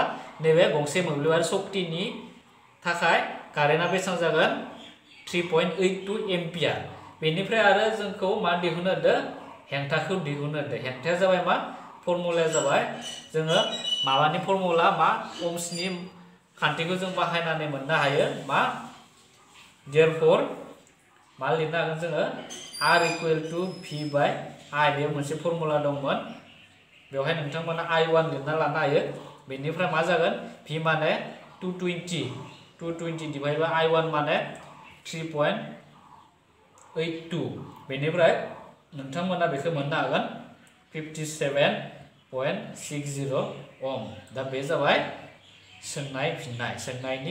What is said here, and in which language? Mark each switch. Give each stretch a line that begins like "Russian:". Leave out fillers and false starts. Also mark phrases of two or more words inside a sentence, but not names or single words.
Bodo: नैबे गंसे मोब्लिबारि शक्तिनि थाखाय कारेन्टआ बेसेबां जागोन 3.82 एम्पियार बेनिफ्राय आरो जोंखौ मा दिहुनहोदो हेंथाखौ दिहुनहोदो हेंथाया जाबाय मा फर्मुलाया जाबाय जोङो माबानि फर्मुला मा ohmsनि खान्थिखौ जों बाहायनानै मोननो हायो मा therefore मा लिरनो हागोन जोङो
English: r equal to v by i
Bodo: बेयाव मोनसे फर्मुला दंमोन बेवहाय नोंथांमोना i1 लिरना लानो हायो बेनिफ्राय मा जागोन v माने 220
English: divide by
Bodo: i1 माने 3.82 बेनिफ्राय नोंथांमोना बेखौ मोननो हागोन 57.60 ओम दा बे जाबाय सोंनाय फिननाय सोंनायनि